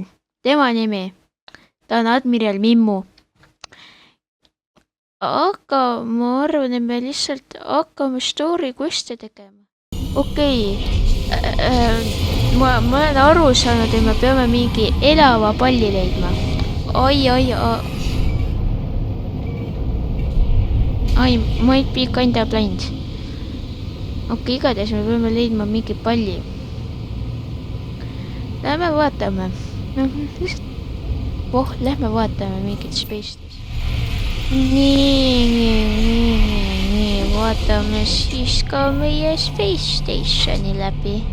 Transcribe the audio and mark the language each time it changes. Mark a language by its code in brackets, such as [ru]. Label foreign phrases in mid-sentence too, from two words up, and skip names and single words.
[et] Tema nimi, ta on Admiral Mimmu. Aga ma arvan, et me lihtsalt hakkame [en] story quest'e [et] tegema. Okei. Ma olen aru saanud, et me peame mingi elava palli leidma. [en] I might be kinda blind. [et] Okei, igatahes me peame leidma mingi palli. Lähme vaatame. Lähme vaatame mingit space'ist. Nii, vaatame siis ka meie [en] space stationi [et] läbi.